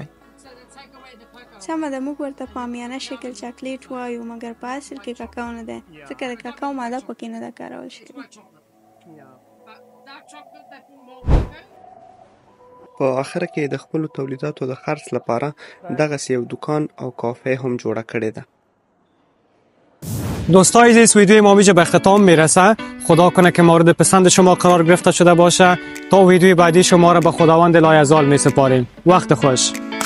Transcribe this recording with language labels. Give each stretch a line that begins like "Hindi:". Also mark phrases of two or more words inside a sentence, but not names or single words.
Pashto: سمه ده، موږ ورته په عامیانه شکل چاکلیټ وایو مګر په اصل کې ککو نه ده ځکه د ککو ماده پکې نه ده کارول شوې. په آخره کې د خپلو تولیداتو د خرڅ لپاره دغسې یو دکان او کافه هم جوړه کړې ده.
Persian: دوستان عزیز ویدیوی ما به ختام میرسه. خدا کنه که مورد پسند شما قرار گرفته شده باشه. تا ویدیوی بعدی شما را به خداوند لایزال می سپاریم. وقت خوش.